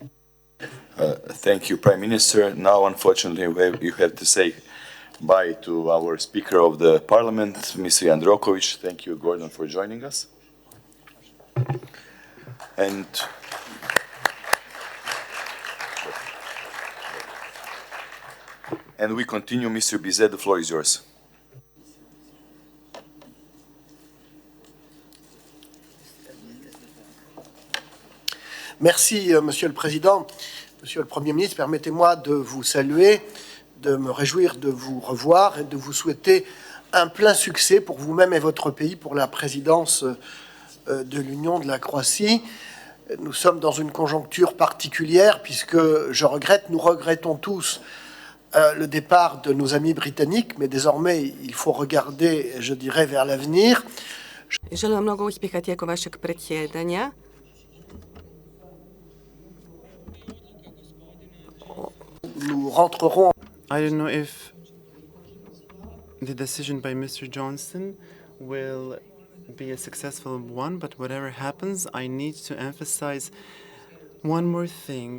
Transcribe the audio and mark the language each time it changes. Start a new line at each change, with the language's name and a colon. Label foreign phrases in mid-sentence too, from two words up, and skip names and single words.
English: Thank you, Prime Minister. Now, unfortunately, you have to say bye to our Speaker of the Parliament, Mr. Jandrokovic. Thank you, Gordon, for joining us. And we continue. Mr. Bizet, the floor is yours.
French: Merci, Monsieur le Président. Monsieur le Premier ministre, permettez-moi de vous saluer, de me réjouir de vous revoir et de vous souhaiter un plein succès pour vous-même et votre pays pour la présidence de l'Union de la Croatie. Nous sommes dans une conjoncture particulière puisque nous regrettons tous le départ de nos amis britanniques, mais désormais il faut regarder, je dirais, vers l'avenir.
Croatian: Želim vam mnogo uspjeha tijekom vašeg predsjedanja.
French: Nous rentrerons.
English: I don't know if the decision by Mr. Johnson will be a successful one, but whatever happens, I need to emphasize one more thing.